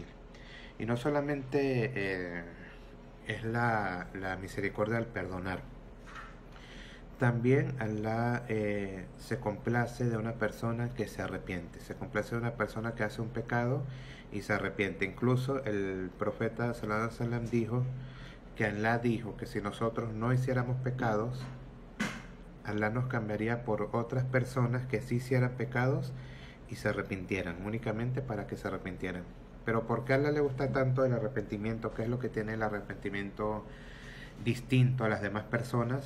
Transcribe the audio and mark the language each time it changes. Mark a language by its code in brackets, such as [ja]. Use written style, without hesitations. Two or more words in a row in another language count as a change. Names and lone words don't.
[es] Y no solamente es la misericordia al perdonar. También Allah se complace de una persona que se arrepiente, se complace de una persona que hace un pecado y se arrepiente. Incluso el profeta [ar] صلى الله عليه وسلم [es] dijo que Alá dijo que si nosotros no hiciéramos pecados, Alá nos cambiaría por otras personas que sí hicieran pecados y se arrepintieran, únicamente para que se arrepintieran. Pero ¿por qué a Alá le gusta tanto el arrepentimiento? ¿Qué es lo que tiene el arrepentimiento distinto a las demás personas?